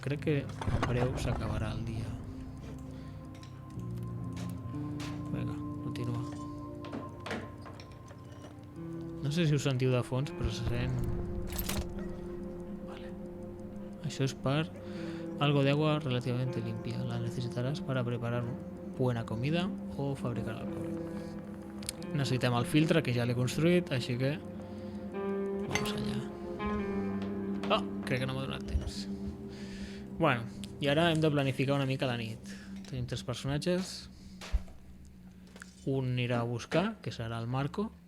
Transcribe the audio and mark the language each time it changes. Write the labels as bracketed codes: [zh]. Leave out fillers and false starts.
[ca] Crec que en breu s'acabarà el dia. Vinga, continua. No sé si us sentiu de fons, però se sent... Vale. Això és per [es] algo de agua relativamente limpia. La necesitarás para preparar buena comida o fabricar alcohol. [ca] Necessitem el filtre, que ja l'he construït, així que vamos allà. Oh, crec que no m'ha donat temps. Bueno, i ara hem de planificar una mica la nit. Tenim 3 personatges. Un anirà a buscar, que serà el Marco.